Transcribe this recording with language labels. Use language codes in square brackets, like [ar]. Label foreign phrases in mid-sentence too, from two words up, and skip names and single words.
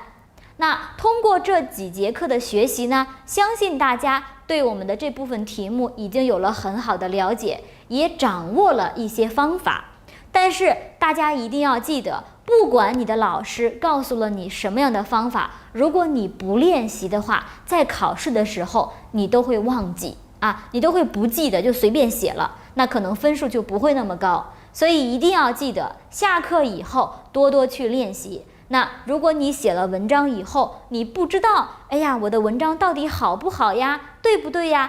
[zh] 那通過這幾節課的學習呢，相信大家對我們的這部分題目已經有了很好的了解，也掌握了一些方法。但是大家一定要記得，不管你的老師告訴了你什麼樣的方法，如果你不練習的話，在考試的時候你都會忘記你都會不記得，就隨便寫了，那可能分數就不會那麼高。所以一定要記得，下課以後多多去練習。那如果你寫了文章以後，你不知道，哎呀，我的文章到底好不好呀，對不對呀？